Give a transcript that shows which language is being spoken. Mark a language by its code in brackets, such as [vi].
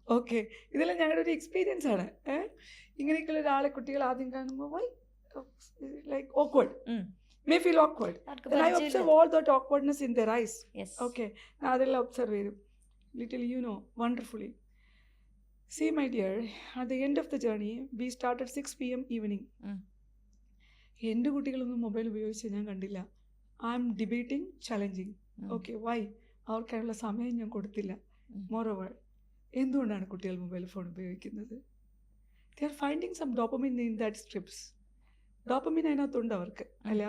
[ml] Okay, ഇതെല്ലാം ഞങ്ങളുടെ ഒരു എക്സ്പീരിയൻസ് ആണ്. ഇങ്ങനെയൊക്കെയുള്ള ഒരാളെ കുട്ടികൾ ആദ്യം കാണുമ്പോൾ [en] Why like awkward, may feel awkward. I observe all that awkwardness in their eyes. Okay, [ml] ഞാൻ അതെല്ലാം ഒബ്സർവ് ചെയ്തു [en] Little, you know, wonderfully. See my dear, at the end of the journey we started 6 PM evening. [ml] എൻ്റെ കുട്ടികളൊന്നും mobile ഉപയോഗിച്ച് ഞാൻ കണ്ടില്ല. [en] I am debating, challenging. Okay, why? [ml] അവർക്കായുള്ള സമയം ഞാൻ കൊടുത്തില്ല. മോറോവർ, എന്തുകൊണ്ടാണ് കുട്ടികൾ മൊബൈൽ ഫോൺ ഉപയോഗിക്കുന്നത്? [en] They are finding some dopamine in that strips. [ml] Dopamine അതിനകത്തുണ്ട് അവർക്ക്, അല്ലെ?